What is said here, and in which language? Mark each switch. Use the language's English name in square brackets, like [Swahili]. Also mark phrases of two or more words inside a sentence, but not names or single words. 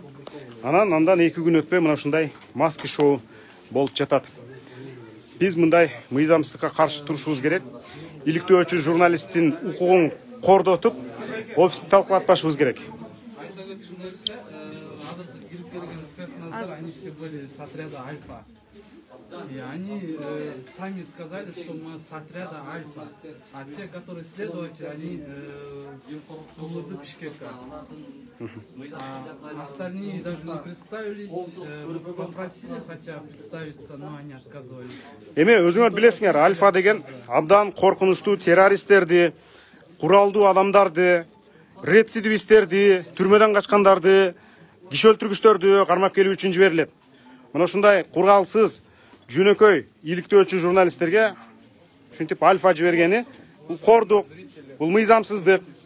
[Kyrgyz] Андан 2 күн өтпөй мына ушундай маски шоу болуп жатат. Биз мындай мыйзамсыздыкка каршы турушубуз керек. Иликтөөчү журналисттин укугун кордотуп, офисти талкалатпашыбыз керек. Айта кетчү нерсе, азыркы кирип келген спецназдар, [Russian] они все были с отряда Альфа. И они сами сказали, что мы с отряда Альфа. А те, которые следователи, они с Улуды Бишкека. Остальные даже не представились, попросили хотя представиться, но они отказывались. [Kyrgyz] Эме өзүңөр билесиңер, Альфа деген абдан коркунучтуу террористтерди, куралдуу адамдарды, рецидивисттерди, түрмөдөн качкандарды, киши өлтүргүчтөрдү кармап келүү үчүн жиберилет. Мына ушундай куралсыз, жөнөкөй иликтөөчү журналисттерге ушинтип альфа жибергени бул кордук, бул мыйзамсыздык.